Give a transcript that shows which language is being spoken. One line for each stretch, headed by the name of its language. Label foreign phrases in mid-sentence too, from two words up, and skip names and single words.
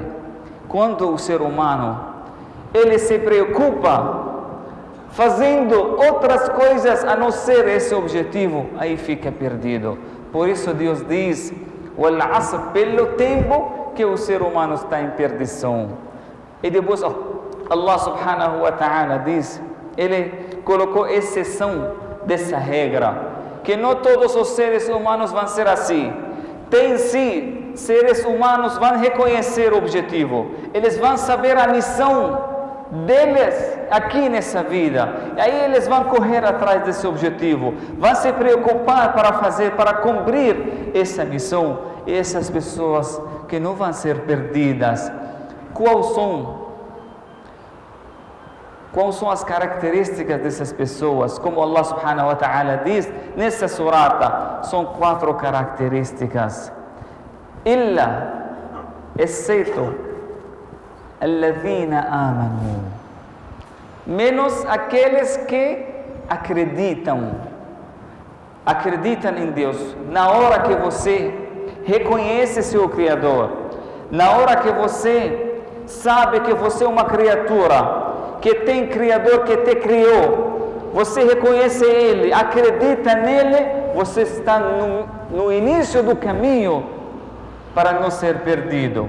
Portuguese: Quando o ser humano ele se preocupa fazendo outras coisas a não ser esse objetivo, aí fica perdido. Por isso Deus diz, pelo tempo que o ser humano está em perdição. E depois
Arabic: الله سبحانه وتعالى
Portuguese: diz, Ele colocou exceção dessa regra, que não todos os seres humanos vão ser assim. Tem sim, seres humanos vão reconhecer o objetivo, eles vão saber a missão deles aqui nessa vida, e aí eles vão correr atrás desse objetivo, vão se preocupar para cumprir essa missão. E essas pessoas que não vão ser perdidas, quais são as características dessas pessoas? Como
Arabic: الله سبحانه وتعالى
Portuguese: diz nessa surata, são 4 características.
Arabic: Exceto الذين آمنوا,
Portuguese: menos aqueles que acreditam em Deus. Na hora que você reconhece seu Criador, na hora que você sabe que você é uma criatura, que tem Criador que te criou, você reconhece Ele, acredita nele, você está no início do caminho para não ser perdido.